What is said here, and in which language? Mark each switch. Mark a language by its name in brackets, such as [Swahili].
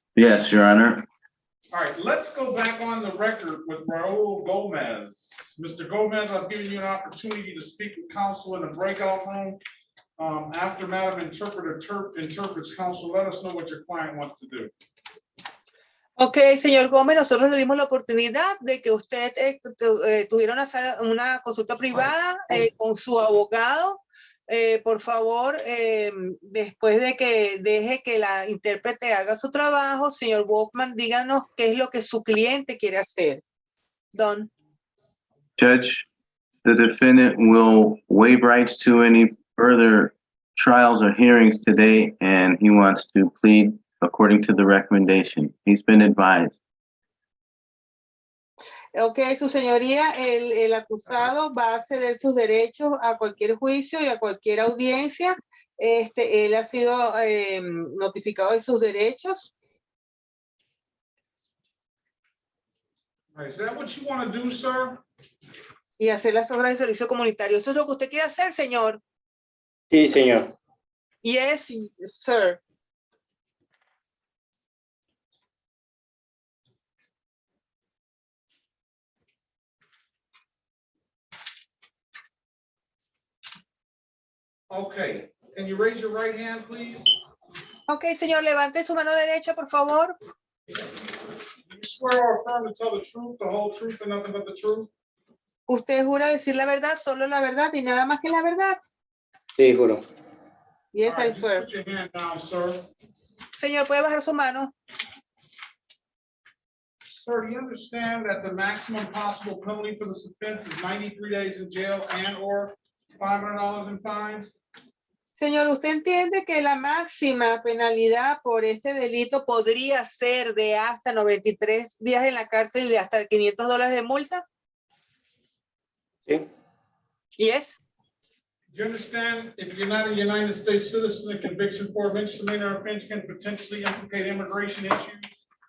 [English] Yes, Your Honor. All right, let's go back on the record with Raul Gomez. Mr. Gomez, I've given you an opportunity to speak with counsel in the breakout room. After Madam Interpreter interprets counsel, let us know what your client wants to do. [Spanish] Ok, señor Gómez, nosotros le dimos la oportunidad de que usted tuviera una consulta privada con su abogado. Por favor, después de que deje que la intérprete haga su trabajo, señor Wolfman, díganos qué es lo que su cliente quiere hacer. [English] Don. Judge, the defendant will waive rights to any further trials or hearings today, and he wants to plead according to the recommendation. He's been advised. [Spanish] Ok, su señoría, el acusado va a ceder sus derechos a cualquier juicio y a cualquier audiencia. Él ha sido notificado de sus derechos. [English] Is that what you want to do, sir? [Spanish] Y hacer las obras de servicio comunitario. ¿Eso es lo que usted quiere hacer, señor? Sí, señor. [English] Yes, sir. Okay, can you raise your right hand, please? [Spanish] Ok, señor, levante su mano derecha, por favor. [English] You swear or affirm to tell the truth, the whole truth, and nothing but the truth? [Spanish] ¿Usted jura decir la verdad, solo la verdad y nada más que la verdad? Sí, juro. [English] Yes, All right, I swear. Put your hand down, sir. [Spanish] Señor, ¿puede bajar su mano? [English] Sir, do you understand that the maximum possible penalty for this offense is 93 days in jail and or $500 in fines? [Spanish] Señor, ¿usted entiende que la máxima penalidad por este delito podría ser de hasta 93 días en la cárcel y de hasta $500 de multa? Sí. [English] Yes. Do you understand if you're not a United States citizen, a conviction for a misdemeanor offense can potentially implicate immigration issues?